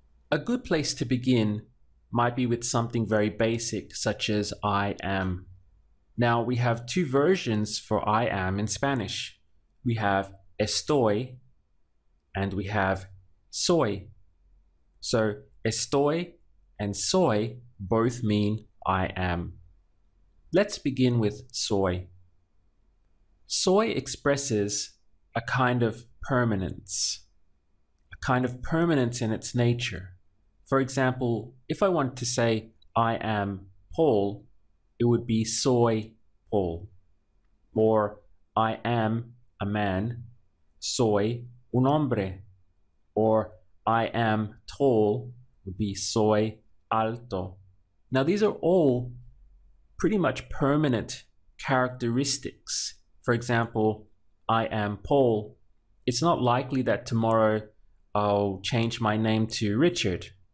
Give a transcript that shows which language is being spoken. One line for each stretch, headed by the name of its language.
English: A good place to begin might be with something very basic, such as I am. Now, we have two versions for I am in Spanish. We have estoy and we have soy. So estoy and soy both mean I am. Let's begin with soy. Soy expresses a kind of permanence in its nature. For example, if I wanted to say I am Paul, it would be
Spanish: soy Paul.
English: Or I am a man,
Spanish: soy un hombre.
English: Or I am tall would be
Spanish: soy alto.
English: Now these are all pretty much permanent characteristics. For example, I am Paul. It's not likely that tomorrow I'll change my name to Richard.